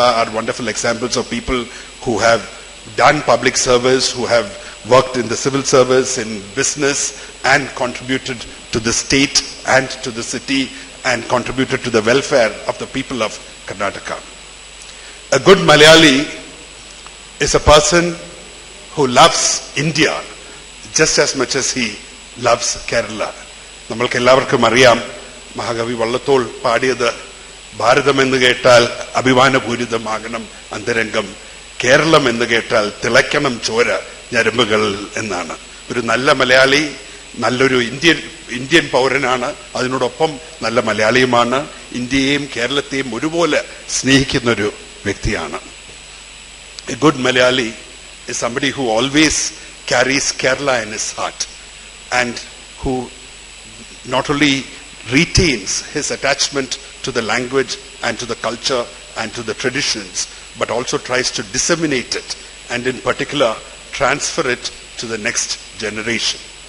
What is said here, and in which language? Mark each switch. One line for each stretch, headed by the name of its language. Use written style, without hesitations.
English: are wonderful examples of people who have done public service, who have worked in the civil service, in business, and contributed to the state and to the city, and contributed to the welfare of the people of Karnataka. A good Malayali is a person who loves India just as much as he loves Kerala.
Malayalam: നമ്മൾക്ക് എല്ലാവർക്കും അറിയാം, മഹാകവി വള്ളത്തോൾ പാടിയത് ഭാരതം എന്ന് കേട്ടാൽ അഭിമാനപൂരിതമാകണം അന്തരംഗം, കേരളം എന്ന് കേട്ടാൽ തിളയ്ക്കണം ചോര ഞരമ്പുകൾ എന്നാണ്. ഒരു നല്ല മലയാളി നല്ലൊരു ഇന്ത്യൻ പൗരനാണ്, അതിനോടൊപ്പം നല്ല മലയാളിയുമാണ്, ഇന്ത്യയെയും കേരളത്തെയും ഒരുപോലെ സ്നേഹിക്കുന്നൊരു വ്യക്തിയാണ്.
English: A good Malayali is somebody who always carries Kerala in his heart and who not only retains his attachment to the language and to the culture and to the traditions, but also tries to disseminate it and in particular transfer it to the next generation.